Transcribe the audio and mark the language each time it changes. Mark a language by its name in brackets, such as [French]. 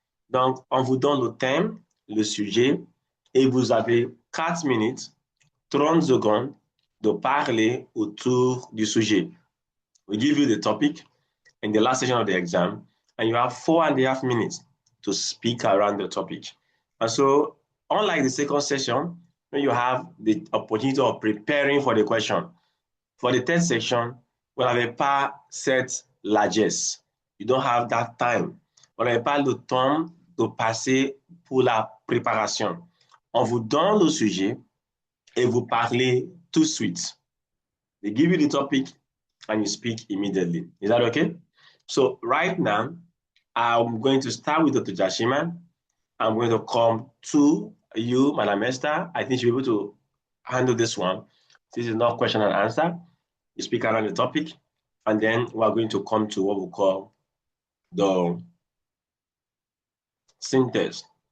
[French] Donc, on vous donne le thème, le sujet, et vous avez 4 minutes, 30 secondes de parler autour du sujet. [English] We give you the topic in the last session of the exam, and you have 4.5 minutes to speak around the topic. And so, unlike the second session, when you have the opportunity of preparing for the question, for the third section, [French] vous n'avez pas cette largesse. [English] You don't have that time. [French] Vous n'avez pas le temps de passer pour la préparation. On vous donne le sujet et vous parlez tout de suite. [English] They give you the topic and you speak immediately. Is that okay? So right now, I'm going to start with Dr. Jashima. I'm going to come to you, Madam Esther. I think you'll be able to handle this one. This is not question and answer. You speak around the topic, and then we're going to come to what we call the synthesis.